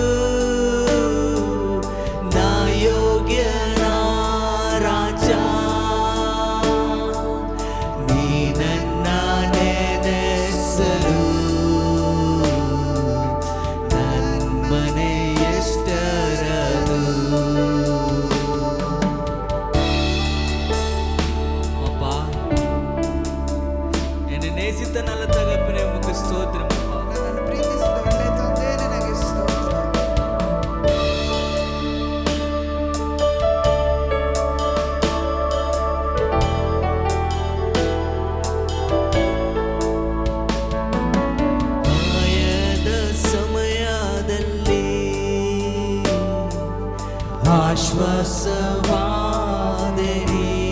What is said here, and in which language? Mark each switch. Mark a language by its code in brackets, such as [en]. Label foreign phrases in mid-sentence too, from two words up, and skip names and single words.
[kn] ನಾ ಯೋಗ್ಯನ ರಾಜ ನೀ ನನ್ನ ನೆನೆಸಲು ನನ್ಮನೆ ಎಷ್ಟರದು [ta] அப்பா என்னை நேசித்த நல்ல தகப்பனே உமக்கு ஸ்தோத்திரம் அப்பா. [kn] ನನ್ನನ್ನು ಪ್ರೀತಿಸಿದ ಒಳ್ಳೆಯ ತಂದೆ ನನಗೆ ಸ್ತೋತ್ರ. ಮಾಯದ ಸಮಯದಲ್ಲಿ ಆಶ್ವಾಸವಾದೆ ನೀ.